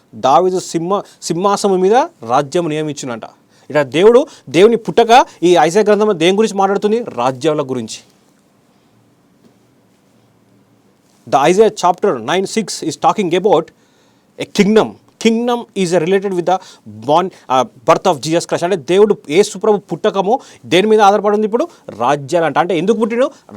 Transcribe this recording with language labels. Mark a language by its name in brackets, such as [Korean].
[Telugu] దావీదు సింహాసనము మీద రాజ్యము నియమించునంట. ఇక్కడ దేవుని పుట్టక ఈ ఐజాయా గ్రంథంలో దేని గురించి మాట్లాడుతుంది? రాజ్యాల గురించి. [English] The Isaiah chapter 9:6 is talking about a kingdom. Kingdom is related with the birth of Jesus Christ. [Telugu] అంటే దేవుడు యేసు ప్రభు పుట్టకము దేని మీద ఆధారపడి ఉంది? ఇప్పుడు రాజ్యాలు అంట. అంటే ఎందుకు పుట్టిను?